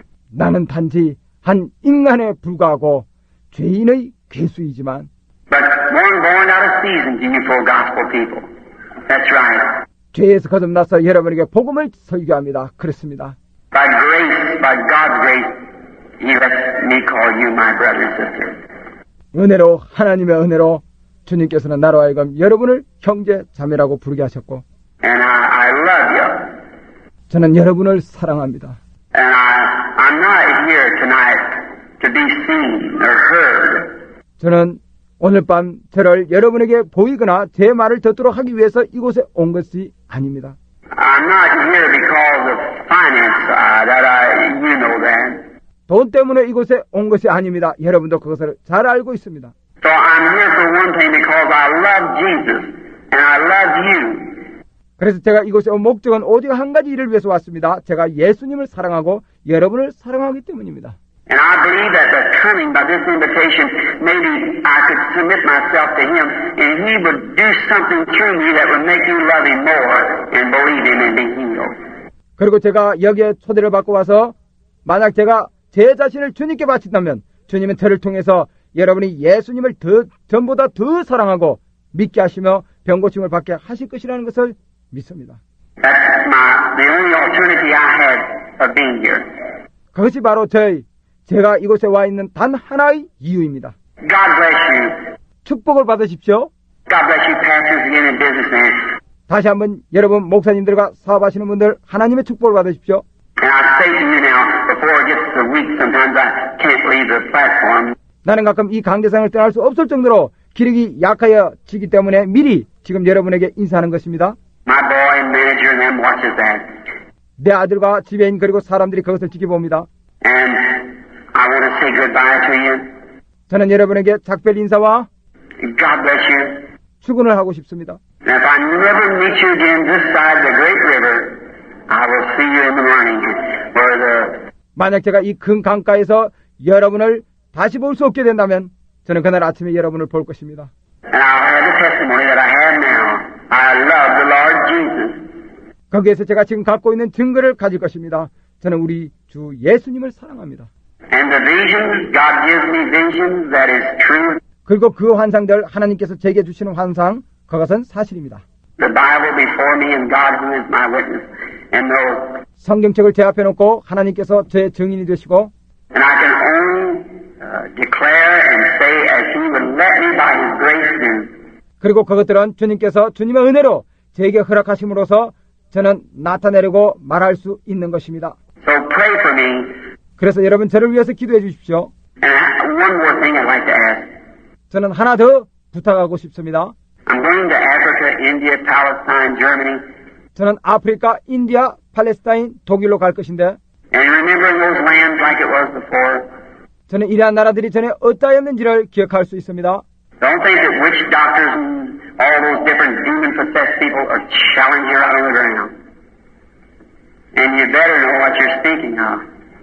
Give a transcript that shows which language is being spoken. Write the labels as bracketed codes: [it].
[ko] 나는 단지 한 인간에 불과하고 죄인의 괴수이지만 [en] But one born out of season to you for gospel people. That's right. [ko] 죄에서 거듭나서 여러분에게 복음을 설교합니다. 그렇습니다. [en] By grace, by God's grace, He lets me call you my brother and sister. [ko] 은혜로 하나님의 은혜로 주님께서는 나로 하여금 여러분을 형제 자매라고 부르게 하셨고 [en] And I love you. [ko] 저는 여러분을 사랑합니다. [en] And I'm not here tonight to be seen or heard. [ko] 저는 오늘 밤 저를 여러분에게 보이거나 제 말을 듣도록 하기 위해서 이곳에 온 것이 아닙니다. [en] I'm not here because of finance, you know that. [ko] 돈 때문에 이곳에 온 것이 아닙니다. 여러분도 그것을 잘 알고 있습니다. [en] So I'm here for one thing because I love Jesus and I love you. [ko] 그래서 제가 이곳에 온 목적은 오직 한 가지 일을 위해서 왔습니다. 제가 예수님을 사랑하고 여러분을 사랑하기 때문입니다. [en] And I believe that the coming by this invitation, maybe I could submit myself to Him and He would do something through me that would make you love Him more and believe Him and be healed. [ko] 그리고 제가 여기에 초대를 받고 와서 만약 제가 제 자신을 주님께 바친다면 주님은 저를 통해서 여러분이 예수님을 전보다 더 사랑하고 믿게 하시며 병고침을 받게 하실 것이라는 것을 믿습니다. [en] That's the only alternative I had of being here. [ko] 그것이 바로 제가 이곳에 와 있는 단 하나의 이유입니다. [en] God bless you. [ko] 축복을 받으십시오. [en] God bless you, pastors again and businessmen. [ko] 다시 한번 여러분 목사님들과 사업하시는 분들 하나님의 축복을 받으십시오. [en] And I say to you now, before it gets so weak, sometimes I can't leave the platform. [ko] 나는 가끔 이 강대상을 떠날 수 없을 정도로 기력이 약하여지기 때문에 미리 지금 여러분에게 인사하는 것입니다. [en] My boy and manager and them watches that. [ko] 내 아들과 지배인 그리고 사람들이 그것을 지켜봅니다. [en] And I want to say goodbye to you. [ko] 저는 여러분에게 작별 인사와 [en] God bless you. [ko] 축원을 하고 싶습니다. [en] And if I never meet you again this side of the great river, I will see you in the morning where the [ko] 만약 제가 이 큰 강가에서 여러분을 다시 볼 수 없게 된다면 저는 그날 아침에 여러분을 볼 것입니다. [en] and I'll have the testimony that I have now. I love the Lord Jesus. [ko] 거기에서 제가 지금 갖고 있는 증거를 가질 것입니다. 저는 우리 주 예수님을 사랑합니다. [en] And the visions, God gives me visions that is true. [ko] 그리고 그 환상들 하나님께서 제게 주시는 환상 그것은 사실입니다. [en] The Bible before me and God who is my witness. And those, [ko] 성경책을 제 앞에 놓고 하나님께서 제 증인이 되시고 [en] and I can only declare and say as He would let me by His grace do. [ko] 그리고 그것들은 주님께서 주님의 은혜로 제게 허락하심으로써 저는 나타내려고 말할 수 있는 것입니다. [en] So pray for me. [ko] 그래서 여러분 저를 위해서 기도해 주십시오. [en] And one more thing I'd like to ask. [ko] 저는 하나 더 부탁하고 싶습니다. [en] I'm going to Africa, India, Palestine, Germany, [ko] 저는 아프리카, 인디아, 팔레스타인, 독일로 갈 것인데 [en] and remembering those lands like it was before. [ko] 저는 이러한 나라들이 전에 어떠하였는지를 기억할 수 있습니다. [en] Don't think that witch doctors and all those different demon-possessed people are challenging you out on the ground. And you better know what you're speaking of.